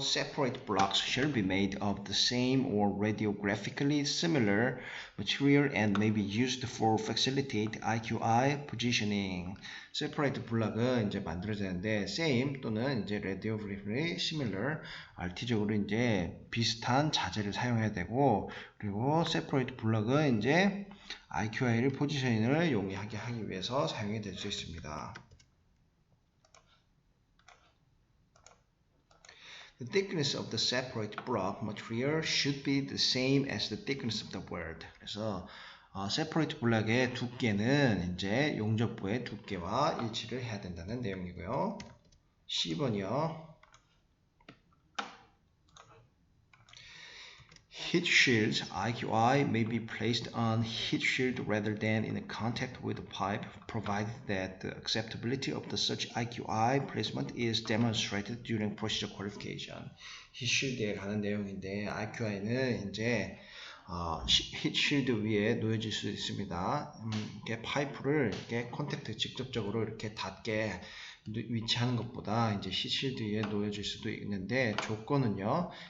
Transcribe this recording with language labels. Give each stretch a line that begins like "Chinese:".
English: Separate blocks shall be made of the same or radiographically similar material and may be used for facilitate IQI positioning.
Korean: Separate 블록은 이제 만들어지는데 same 또는 이제
English: radiographically similar,
Korean: RT적으로 이제 비슷한 자재를 사용해야 되고, 그리고 separate 블록은 이제 IQI를 포지셔닝을 용이하게 하기 위해서 사용이 될 수 있습니다.
English: The thickness of the separate block material should be the same as the thickness of the word.
Korean: 그래서 separate 블록의 두께는 이제 용접부의 두께와 일치를 해야 된다는 내용이고요. C번이요.
English: Heat shields IQI may be placed on heat shield rather than in contact with the pipe, provided that the acceptability of the such IQI placement is demonstrated during procedure qualification.
Korean: heat shield에 가는 내용인데 IQI는 이제 히트 쉴드 위에 놓여질 수 있습니다. 이렇게 파이프를 이렇게 컨택트 직접적으로 이렇게 닿게 위치하는 것보다 이제 히트 쉴드 위에 놓여질 수도 있는데 조건은요.